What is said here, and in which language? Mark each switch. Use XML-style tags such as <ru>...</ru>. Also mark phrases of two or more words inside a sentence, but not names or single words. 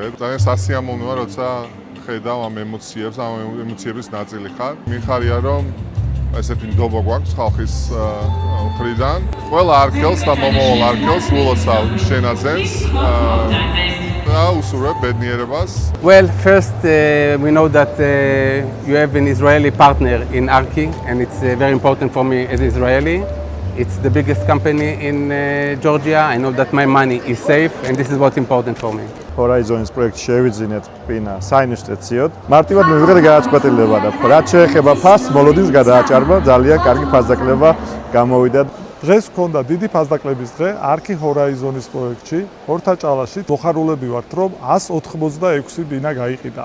<ka>ძალიან სასიამოვნოა, როცა ხედავ ამ ემოციებს, ამ ემოციების ნაწილი ხარ. მიხარია, რომ ესეთი ნდობა გვაქვს ხალხის მხრიდან. ყველა არქელს და მომავალ არქელს ულოცავ შენაძენს და უსურვებ ბედნიერებას.</ka> <en>Well, first we know that you have an Israeli partner in Arki, and it's very important for me as Israeli. It's the biggest company in Georgia. I know that my money is safe, and this is what's important for me.</en> <ka>ჰორაიზონის პროექტი შევიძინეთ ბინა საინვესტიციოდ. მარტივად მივიღეთ გადაწყვეტილება და რაც შეეხება ფასს, მოლოდინს გადააჭარბა, ძალიან კარგი ფასდაკლება გამოვიდა. დღეს გქონდა დიდი ფასდაკლების დღე არქი ჰორაიზონის პროექტში, ოლთაჭალაში. მოხარულები ვართ, რომ 186 ბინა გაიყიდა.</ka>